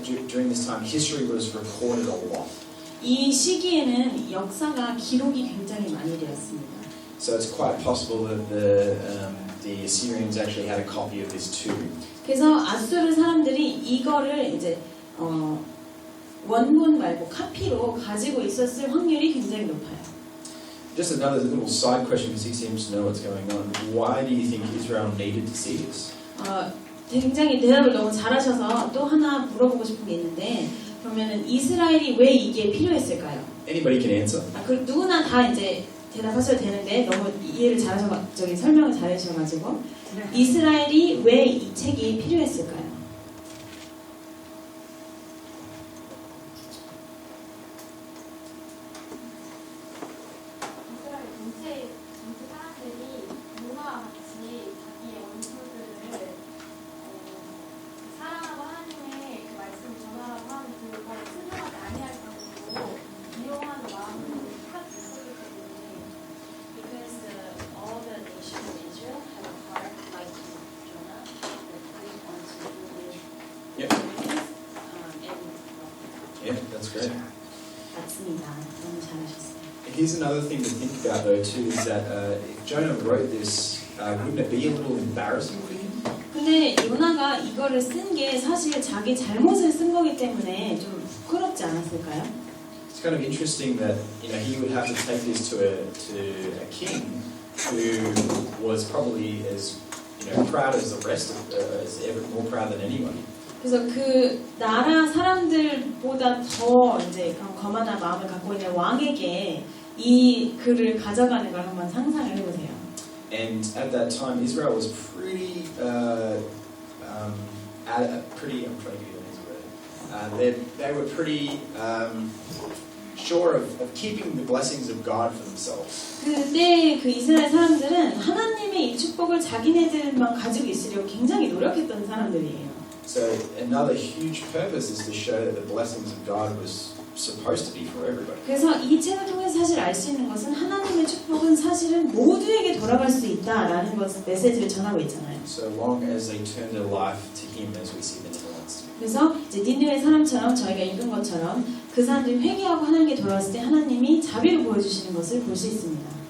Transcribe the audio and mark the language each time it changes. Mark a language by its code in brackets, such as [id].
[en] During this time, history was recorded a lot. [ko] 이 시기에는 역사가 기록이 굉장히 많이 되었습니다. [en] So it's quite possible that the Assyrians actually had a copy of this too. [ko] 그래서 아수르 사람들이 이거를 이제 원본 말고 카피로 가지고 있었을 확률이 굉장히 높아요. [en] Just another little side question because he seems to know what's going on. Why do you think Israel needed to see this? [ko] 굉장히 대답을 너무 잘하셔서 또 하나 물어보고 싶은 게 있는데 그러면은 이스라엘이 왜 이게 필요했을까요? [en] Anybody can answer. [ko] 그 누구나 다 이제 대답하셔도 되는데 너무 이해를 잘하셔가지고 설명을 잘하셔가지고 이스라엘이 왜 이 책이 필요했을까요? 이스라엘 전체 사람들이 문화와 같이 자기의 원수들을 사랑하고 하나님의 그 말씀을 전하라고 하는 그걸 순종하지 아니할 정도로 이용하는 마음이 탁 있었기 때문에 [en] Because all the nation of Israel had a heart like Jonah that cleaved unto foolish Yep. things, and Yeah, that's great. [ko] 맞습니다. 너무 잘하셨어요. [en] Here's another thing to think about though too is that if Jonah wrote this, wouldn't it be a little embarrassing for him? [ko] 근데 요나가 이거를 쓴 게 사실 자기 잘못을 쓴 거기 때문에 좀 부끄럽지 않았을까요? [en] It's kind of interesting that he would have to take this to a king who was probably as proud as the rest of more proud than anyone. [ko] 그래서 그 나라 사람들보다 더 이제 그런 거만한 마음을 갖고 있는 왕에게 이 글을 가져가는 걸 한번 상상을 해보세요. [en] And at that time, Israel was pretty, I'm trying to give you an easy word. They were pretty sure of keeping the blessings of God for themselves. [ko] 그때 그 이스라엘 사람들은 하나님의 이 축복을 자기네들만 가지고 있으려고 굉장히 노력했던 사람들이에요. [en] So another huge purpose is to show that the blessings of God was supposed to be for everybody. [ko] 그래서 이 책을 통해서 사실 알 수 있는 것은 하나님의 축복은 사실은 모두에게 돌아갈 수 있다라는 것을 메시지를 전하고 있잖아요. [en] So long as they turn their life to Him, as we see the Ninevites. [ko] 그래서 이제 니느웨 사람처럼 저희가 읽은 것처럼 그 사람들이 회개하고 하나님께 돌아왔을 때 하나님이 자비를 보여주시는 것을 볼 수 있습니다.